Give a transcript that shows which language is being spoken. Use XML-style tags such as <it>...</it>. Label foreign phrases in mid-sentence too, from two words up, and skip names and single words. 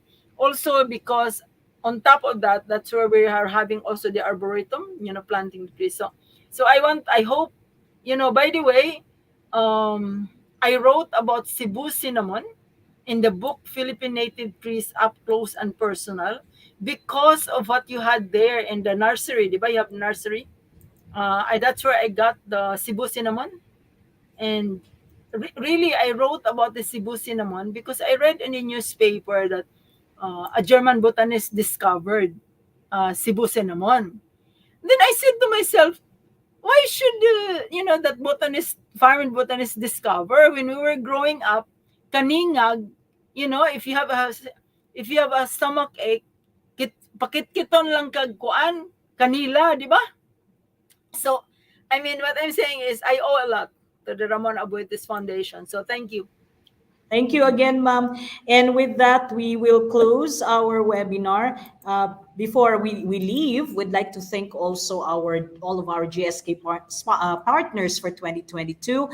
<en>Also because on top of that, that's where we are having also the arboretum, planting the trees. So I hope, by the way, I wrote about Cebu cinnamon in the book Philippine Native Trees Up Close and Personal because of what you had there in the nursery.</en> <tl>Di ba?</tl> <en>You have nursery. That's where I got the Cebu cinnamon. And really, I wrote about the Cebu cinnamon because I read in a newspaper that a German botanist discovered Cebu cinnamon. Then I said to myself, why should that farming botanist discover when we were growing up, kaningag, if you have a stomach ache,</en> <hil>pakit-kiton lang kag kuan, kanila, di ba?</hil> <en>So, I mean, what I'm saying is I owe a lot to the Ramon Abuetes Foundation. So, thank you. Thank you again, ma'am. And with that, we will close our webinar. Before we leave, we'd like to thank also all of our GSK partners for 2022.</en>